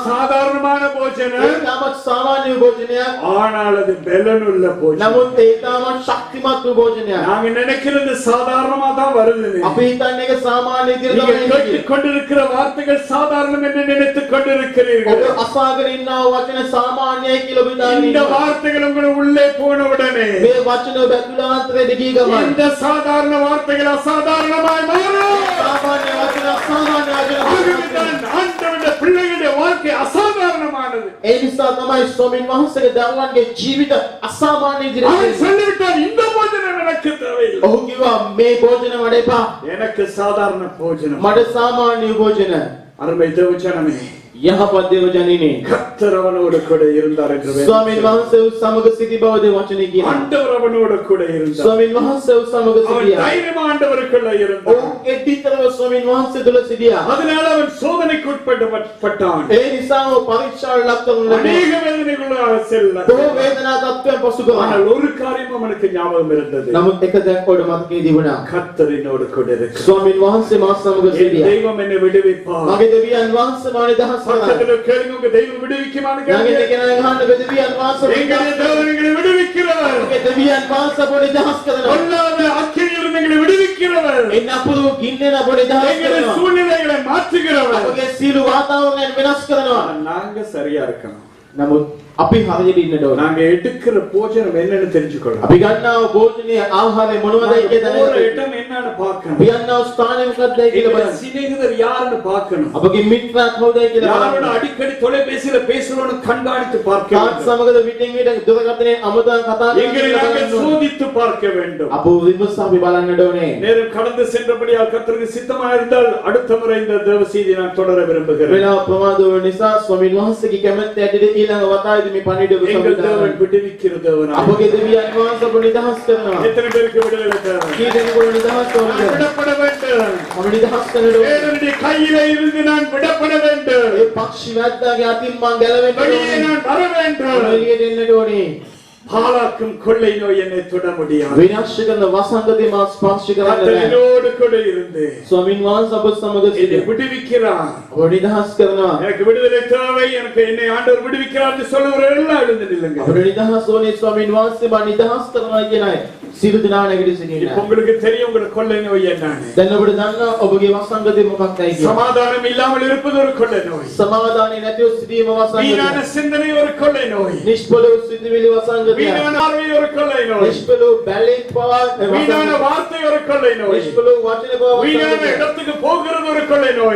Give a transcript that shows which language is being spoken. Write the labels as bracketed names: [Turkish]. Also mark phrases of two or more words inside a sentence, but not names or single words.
[Tamil] சாதாரணமான போஜனம். [Sinhala] ඒ තාමත් සාමාන්‍ය භෝජනයක්. [Tamil] ஆனால் அது பலனுள்ள போஜனம். [Sinhala] නමුත් ඒ තාමත් ශක්තිමත් වූ භෝජනයක්. [Tamil] நாங்க நினைக்கிறது சாதாரணமா தான் வருது. [Sinhala] අපි හිතන්නේ ඒක සාමාන්‍ය විදිහට [Tamil] நீங்க [Sinhala] තමයි [Tamil] கேட்டுக் [Sinhala] එන්නේ. [Tamil] கொண்டிருக்கிற வார்த்தைகள் சாதாரணம் என்று நினைத்துக் [Sinhala] ඔබ [Tamil] கொண்டிருக்கிறீர்கள். [Sinhala] අසාගෙන ඉන්නා වූ වචන සාමාන්‍යයි කියලා ඔබ හිතාගෙන [Tamil] இந்த [Sinhala] ඉන්නවා. [Tamil] வார்த்தைகள் உங்கள் உள்ளே போன உடனே [Sinhala] මේ වචන ඔබ ඇතුළාන්තරයට ගිය ගමන් [Tamil] இந்த சாதாரண வார்த்தைகள் அசாதாரணமாய் மாறும். [Sinhala] සාමාන්‍ය වචන අසාමාන්‍ය වචන [Tamil] ஆகவேதான் ஆண்டவருடைய பிள்ளைகளுடைய வாழ்க்கை அசாதாரணமானது. [Sinhala] ඒ නිසා තමයි ස්වාමීන් වහන්සේගේ දරුවන්ගේ ජීවිත අසාමාන්‍ය [Tamil] அவன் [Sinhala] විදිහට [Tamil] சொல்லிவிட்டான், இந்த போஜனம் எனக்கு தேவையில்லை. [Sinhala] ඔහු කිව්වා මේ භෝජන මට එපා. [Tamil] எனக்கு சாதாரண போஜனம். [Sinhala] මට සාමාන්‍ය භෝජන. [Tamil] அருமை தேவஜனமே, [Sinhala] යහපත් දේවජනනි. [Tamil] கர்த்தர் அவனோடு கூட இருந்தார் என்று வேதம் [Sinhala] ස්වාමීන් වහන්සේ සමග සිටි බව දේ වචනේ කියනවා. [Tamil] ஆண்டவர் அவனோடு கூட இருந்தார். [Sinhala] ස්වාමීන් වහන්සේ සමග [Tamil] அவன் [Sinhala] සිටියා. [Tamil] தைரியம் ஆண்டவருக்குள்ள இருந்தார். [Sinhala] ඔව් එඩිතරව ස්වාමීන් වහන්සේ තුල සිටියා. [Tamil] அதனால அவன் சோதனைக்கு உட்பட்டான். [Sinhala] ඒ නිසා ඔහු පරීක්ෂාවට ලක් කරනු ලැබුවා. [Tamil] அநேக வேதனைக்குள்ளாக செல்ல. [Sinhala] බොහෝ වේදනා තත්ත්වයන් පසු කරා. [Tamil] ஆனால் ஒரு காரியம் அவனுக்கு ஞாபகம் இருந்தது. [Sinhala] නමුත් එක දෙයක් ඔබට මතකයේ තිබුණා. [Tamil] கர்த்தர் என்னோடு கூட இருக்கிறார். [Sinhala] ස්වාමීන් වහන්සේ මා සමග [Tamil] என் [Sinhala] සිටියා. [Tamil] தெய்வம் என்னை விடுவிப்பார். [Sinhala] මගේ දෙවියන් වහන්සේ මාව නිදහස් කළා. [Tamil] பக்கத்துல கேளுங்க, உங்க தெய்வம் விடுவிக்குமான்னு [Sinhala] යාගේ [Tamil] கேளுங்க. [Sinhala] දෙකෙනා ගහන්න දෙවියන් වහන්සේ [Tamil] எங்களுடைய தேவன் எங்களை விடுவிக்கிறவர். [Sinhala] මගේ දෙවියන් වහන්සේ අපව නිදහස් කරනවා. [Tamil] பொல்லாத அக்கினியிலிருந்து எங்களை விடுவிக்கிறவர். [Sinhala] එන්න අපුරු ගින්නෙන් අපව නිදහස් [Tamil] எங்களுடைய [Sinhala] කරනවා. [Tamil] சூழ்நிலைகளை மாற்றுகிறவர். [Sinhala] අපගේ සීළු වාතාවරණයන් වෙනස් කරනවා. [Tamil] நாங்க சரியா இருக்கணும். [Sinhala] නමුත් අපි හරියට ඉන්නට ඕන. [Tamil] நாங்க எடுக்கிற போஜனம் என்னன்னு தெரிஞ்சுக்கொள்ளணும். [Sinhala] අපි ගන්නා භෝජනයේ ආහාරය මොනවදයි කියලා [Tamil] போற [Sinhala] දැනගන්න. [Tamil] இடம் என்னன்னு பார்க்கணும். [Sinhala] අපි ගන්නා ස්ථානය මොකක්දයි කියලා [Tamil] எங்களுடைய [Sinhala] බලන්න. [Tamil] சிநேகிதர் யாருன்னு பார்க்கணும். [Sinhala] අපගේ මිත්‍රා කවුදයි කියලා [Tamil] யாரோட [Sinhala] බලන්න. [Tamil] அடிக்கடி தொலைபேசியில பேசுறோம்னு கண்காணித்து பார்க்க [Sinhala] කාත් [Tamil] வேண்டும். [Sinhala] සමගද විටින් විට දුරකථනයේ අමතක කතා [Tamil] எங்களை நாங்கள் [Sinhala] කරනවා. [Tamil] சோதித்து பார்க்க வேண்டும். [Sinhala] අපව විමසා අපි බලන්නට ඕනේ. [Tamil] நேரம் கடந்து சென்றபடியால் கர்த்தருக்கு சித்தமா இருந்தால் அடுத்த முறை இந்த தேவ செய்தியை நான் தொடர விரும்புகிறேன். [Sinhala] වෙලාව ප්‍රමාද වූ නිසා ස්වාමීන් වහන්සේගේ කැමැත්ත ඇටියට ඊළඟ වතාවේදී මේ පණිවිඩය [Tamil] எங்கள் [Sinhala] සම්පූර්ණ [Tamil] தேவன் விடுவிக்கிற தேவனாய். [Sinhala] අපගේ දෙවියන් වහන්සේ අපව නිදහස් කරනවා. [Tamil] எத்தனை பேருக்கு விடுதலை தேவை? [Sinhala] කී දෙනෙකුට නිදහස් [Tamil] நான் [Sinhala] වුණාද? [Tamil] விடப்பட வேண்டும். [Sinhala] මම නිදහස් කරන්නට ඕනේ. [Tamil] வேதனுடைய கையிலே இருந்து நான் விடப்பட வேண்டும். [Sinhala] ඒ පක්ෂි වැද්දාගේ අතින් මං ගැලවෙන්න [Tamil] வெளியே [Sinhala] ඕනේ. [Tamil] நான் வர வேண்டும். [Sinhala] එළියට එන්නට ඕනේ. [Tamil] பாலாக்கும் கொள்ளை நோய் என்னை தொட முடியாது. [Sinhala] විනාශ කරන වසංගතේ මා ස්පර්ශ කරන්න [Tamil] கர்த்தர் [Sinhala] බෑ. [Tamil] என்னோடு கூட இருந்து [Sinhala] ස්වාමීන් වහන්සේ අප සමග [Tamil] என்னை [Sinhala] සිටියා. [Tamil] விடுவிக்கிறார். [Sinhala] අපව නිදහස් කරනවා. [Tamil] எனக்கு விடுதலை தேவை, எனக்கு என்னை ஆண்டவர் விடுவிக்கிறார் என்று சொல்லுகிற எல்லாம் எழுந்து நில்லுங்க. [Sinhala] අපට නිදහස් ඕනේ ස්වාමීන් වහන්සේ මා නිදහස් කරනවා කියන අය. සියලු දෙනා නැගිට [Tamil] இப்ப [Sinhala] සිටින්න. [Tamil] உங்களுக்கு தெரியும் உங்களோட கொள்ளை நோய் என்னன்னு. [Sinhala] දැන් ඔබට දන්නවා ඔබගේ වසංගතේ මොකක්දයි කියලා. [Tamil] சமாதானம் இல்லாமல் இருப்பது ஒரு கொள்ளை நோய். [Sinhala] සමාදානෙ නැතිව සිටීම වසංගතය. [Tamil] வீணான சிந்தனை ஒரு கொள்ளை நோய். [Sinhala] නිෂ්පල වූ සිතුවිලි වසංගතය. [Tamil] வீணான பார்வை ஒரு கொள்ளை நோய், [Sinhala] නිෂ්පල බැලීම් පවා [Tamil] வீணான வார்த்தை ஒரு கொள்ளை நோய், [Sinhala] නිෂ්පල වචන පවා [Tamil] வீணான இடத்துக்கு போகிறது ஒரு கொள்ளை நோய்,